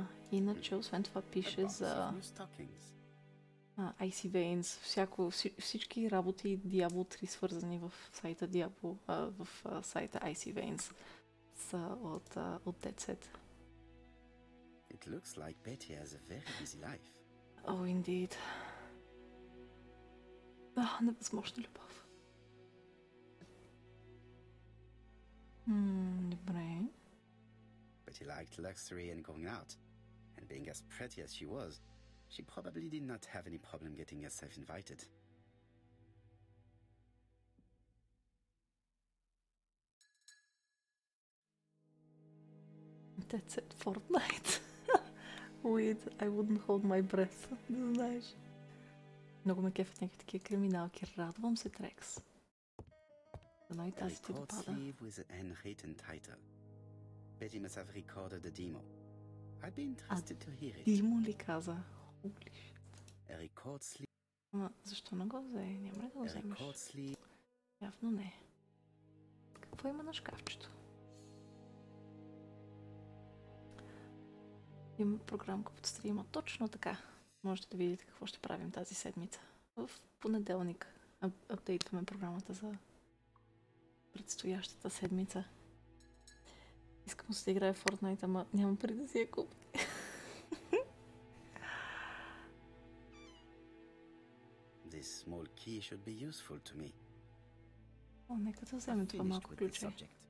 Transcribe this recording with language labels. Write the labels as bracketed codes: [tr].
[bg] Иначе, освен това, пише за Icy Veins, всички работи Diablo 3 свързани в сайта Diablo, в сайта Icy Veins са от Децет. [en] It looks like Betty has a very busy life. Oh, indeed. [bg] Невъзможна любов. Добре. [en] Betty liked luxury and going out, and being as pretty as she was, she probably did not have any problem getting herself invited. That's it, Fortnite. Wait, I wouldn't hold my breath. [bg] Не знаеш. Много ме кефят някакви такива криминалки. Радвам се, Трекс. Дано и тази ти допада. [en] With an handwritten title. Betty must have recorded the demo. I'd be interested to hear it. [bg] Димо ли каза? [en] Holy shit. A record sleeve. [bg] Ама защо не го взе? Няма ли да го вземеш? Явно не. Какво има на шкафчето? Има програмка под стрима. Точно така. Можете да видите какво ще правим тази седмица. В понеделник апдейтваме програмата за предстоящата седмица. Искам да играя в Fortnite, ама няма пари да си я купя. [en] This small key should be useful to me. [bg] О, нека да вземем това малко ключе.